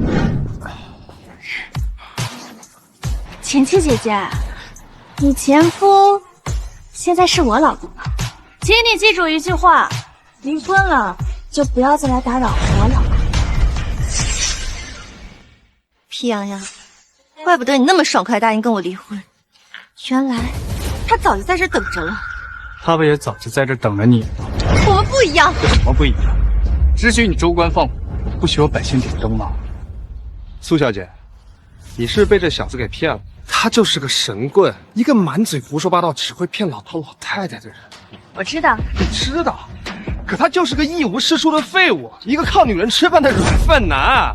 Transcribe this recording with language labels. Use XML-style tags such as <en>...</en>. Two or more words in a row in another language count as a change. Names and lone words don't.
<zh>晴晴姐姐，你前夫現在是我老公了，請你記住一句話：離婚了就不要再來打擾我老公。皮洋洋，怪不得你那麼爽快答應跟我離婚，原來他早就在這等着了。他不也早就在這等着你嗎？我們不一樣。有什麼不一樣？只許你州官放火，不許我百姓點燈嗎？蘇小姐，你是被這小子給騙了。他就是個神棍，一個滿嘴胡說八道、只會騙老頭老太太的人。我知道，你知道，可他就是個一無是處的廢物，一個靠女人吃飯的軟飯男。</zh>